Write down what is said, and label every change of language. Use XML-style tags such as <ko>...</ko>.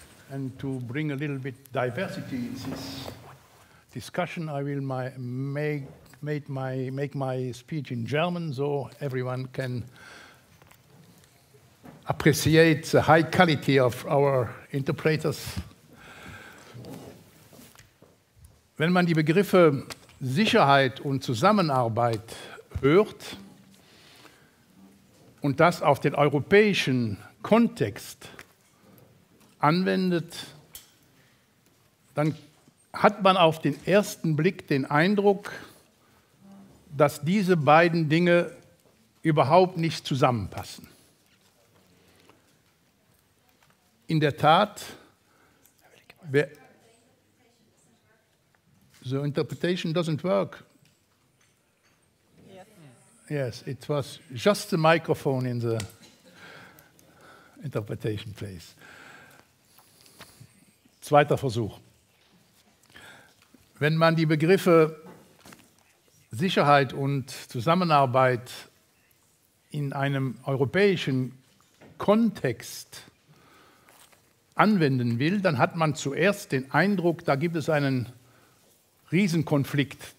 <en>And to bring a little bit diversity in this discussion, I will make my speech in German so everyone can appreciate the high quality of our interpreters.</en> <de>Wenn man die Begriffe Sicherheit und Zusammenarbeit hört und das auf den europäischen Kontext anwendet, dann hat man auf den ersten Blick den Eindruck, dass diese beiden Dinge überhaupt nicht zusammenpassen. In der Tat,</de> <en>the interpretation doesn't work. Yes, it was just the microphone in the interpretation place.</en> <de>Zweiter Versuch. Wenn man die Begriffe Sicherheit und Zusammenarbeit in einem europäischen Kontext anwenden will, dann hat man zuerst den Eindruck, da gibt es einen Riesenkonflikt.</de>